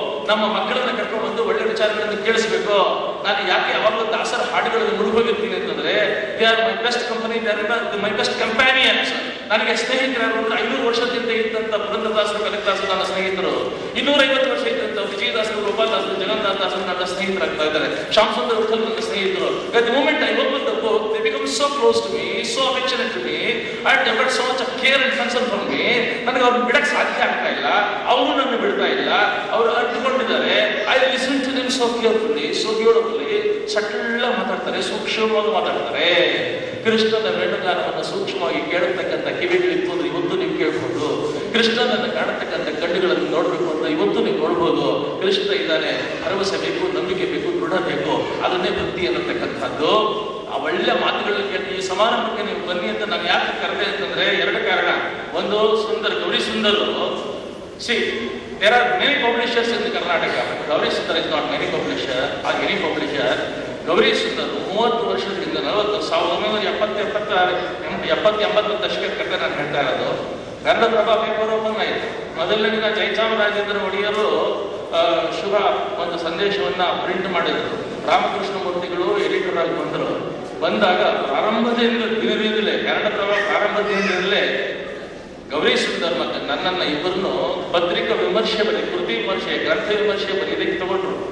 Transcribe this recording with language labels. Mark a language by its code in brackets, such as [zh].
[kn] ನಮ್ಮ ಮಕ್ಕಳನ್ನ ಕರ್ಕೊಂಡು ಬಂದು ಒಳ್ಳೆ ವಿಚಾರಗಳನ್ನು ಕೇಳಿಸ್ಬೇಕು. ನಾನು ಯಾಕೆ ಯಾವಾಗಲೂ ದಾಸರ ಹಾಡುಗಳನ್ನು ಮುಳುಗೋಗಿರ್ತೀನಿ ಅಂತಂದ್ರೆ [en] They are my best company, they are my best companions. [kn] ನನಗೆ ಸ್ನೇಹಿತರು ಅಂದ್ರೆ 500 ವರ್ಷದಿಂದ ಇದ್ದಂತ ಪುರಂದರದಾಸರು, ಕನಕದಾಸರು ನನ್ನ ಸ್ನೇಹಿತರು. 250 ವರ್ಷ ಇದ್ದಂತ ವಿಜಯದಾಸರು, ಗೋಪಾಲದಾಸರು, ಜಗನ್ನಾಥ ದಾಸರು ನನ್ನ ಸ್ನೇಹಿತರಾಗ್ತಾ ಇದ್ದಾರೆ. ಶ್ಯಾಮ್ ಸುಂದರ್ ವಿಠಲ್ ನನ್ನ ಸ್ನೇಹಿತರು. [en] At the moment I open the book, they become so close to me, so affectionate to me, and they got so much of care and concern for me. [kn] ನನಗೆ ಅವ್ರನ್ನ ಬಿಡಕ್ಕೆ ಸಾಧ್ಯ ಆಗ್ತಾ ಇಲ್ಲ, ಅವರು ನನ್ನ ಬಿಡ್ತಾ ಇಲ್ಲ. ಅವರು ಅರ್ಥಕೊಂಡಿದ್ದಾರೆ. [en] I listen to them so carefully, so beautifully. [kn] ಸಟ್ಲ ಮಾತಾಡ್ತಾರೆ, ಸೂಕ್ಷ್ಮವಾಗಿ ಮಾತಾಡ್ತಾರೆ. ಕೃಷ್ಣನ ವೇಣುಗಾನವನ್ನು ಸೂಕ್ಷ್ಮವಾಗಿ ಕೇಳತಕ್ಕಂಥ ಕಿವಿಗಳಿತ್ತು ಅಂದ್ರೆ ಇವತ್ತು ನೀವು ಕೇಳ್ಬೋದು. ಕೃಷ್ಣನನ್ನು ಕಾಣತಕ್ಕಂಥ ಕಣ್ಣುಗಳನ್ನು ನೋಡ್ಬೇಕು ಅಂತ ಇವತ್ತು ನೀವು ನೋಡ್ಬೋದು. ಕೃಷ್ಣ ಇದ್ದಾನೆ, ಭರವಸೆ ಬೇಕು, ನಂಬಿಕೆ ಬೇಕು, ದೃಢ ಬೇಕು. ಅದನ್ನೇ ಭಕ್ತಿ ಅನ್ನತಕ್ಕಂಥದ್ದು. ಆ ಒಳ್ಳೆ ಮಾತುಗಳನ್ನ ಕೇಳಿ ಈ ಸಮಾರಂಭಕ್ಕೆ ನೀವು ಬನ್ನಿ ಅಂತ ನಾನು ಯಾಕೆ ಕರೆದೆ ಅಂತಂದ್ರೆ 2 ಕಾರಣ. ಒಂದು, Sundar, Gauri ಸುಂದರು. [en] See, there are many publishers in Karnataka. Gauri Sundar is not many publisher or any publisher. [kn] Gauri Sundar 30 ವರ್ಷದಿಂದ 1970-80 ದಶಕದ ಕಥೆ ನಾನು ಹೇಳ್ತಾ ಇರೋದು. ಕನ್ನಡಪ್ರಭ ಪೇಪರ್ ಓಪನ್ ಆಯಿತು. ಮೊದಲನೇ ದಿನ ಜಯಚಾಮರಾಜೇಂದ್ರ ಒಡೆಯರು ಶುಭ ಒಂದು ಸಂದೇಶವನ್ನ ಪ್ರಿಂಟ್ ಮಾಡಿದ್ರು. ರಾಮಕೃಷ್ಣ ಮೂರ್ತಿಗಳು ಎಡಿಟರ್ ಆಗಿ ಬಂದರು. ಬಂದಾಗ ಪ್ರಾರಂಭದಿಂದ ದಿನದಿಂದಲೇ ಕನ್ನಡಪ್ರಭ ಪ್ರಾರಂಭದಿಂದಲೇ ಗೌರಿ ಸುಂದರ್ ಮತ್ತೆ ನನ್ನನ್ನ ಇಬ್ಬರನ್ನು ಪತ್ರಿಕಾ ವಿಮರ್ಶೆ ಬರೀ, ಕೃತಿ ವಿಮರ್ಶೆ, ಗ್ರಂಥ ವಿಮರ್ಶೆ ಬರೀ ಇದಕ್ಕೆ ತಗೊಂಡ್ರು.